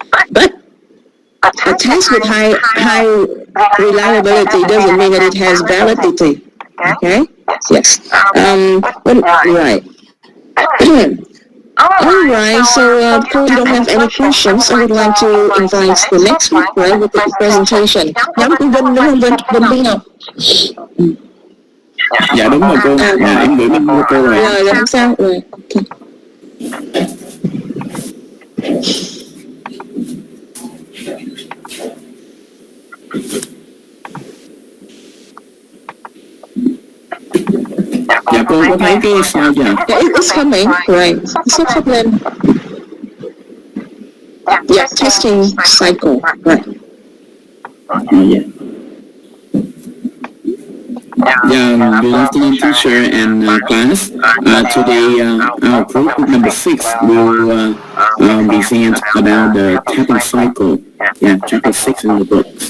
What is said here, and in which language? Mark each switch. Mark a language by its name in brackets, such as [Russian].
[English] But a test with high reliability doesn't mean that it has validity. Okay? Yes. Right. All right. So, if you don't have any questions, I would like to invite the next speaker with the presentation. [Vietnamese] Nhóm của Vinh đúng không? Vinh biết không? Dạ đúng rồi cô, em gửi bên cô rồi. Rồi không sao, rồi. Okay. Dạ cô có thấy cái slide chưa? [English] Yeah, it's coming, right? It's up lên. Yeah, testing cycle, right? Yeah. Yeah, good afternoon, teacher and class. Today, our group number 6 will present about the tapping cycle. Yeah, chapter 6 in the book.